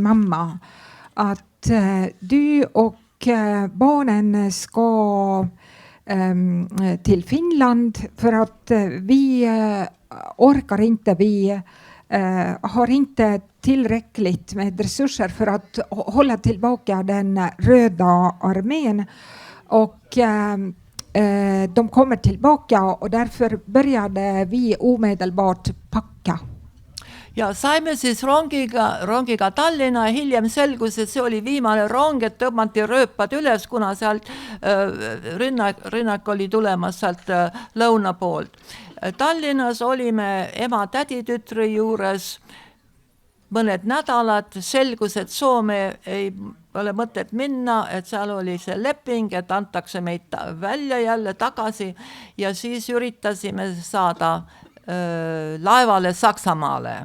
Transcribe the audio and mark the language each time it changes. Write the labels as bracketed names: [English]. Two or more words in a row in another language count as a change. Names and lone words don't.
[Swedish] mamma att du och barnen ska till Finland för att vi orkar inte, vi har inte tillräckligt med resurser för att hålla tillbaka den röda armén och de kommer tillbaka och därför började vi omedelbart packa. [Estonian] Ja saime siis rongiga Tallinna ja hiljem selgus, et see oli viimane rong, et tõmmati rööpad üles, kuna sealt rünnak oli tulemas sealt lõuna poolt. Tallinnas olime ema täditütri juures mõned nädalad, selgus, et Soome ei ole mõtet minna, et seal oli see leping, et antakse meid välja jälle tagasi ja siis üritasime saada laevale Saksamaale.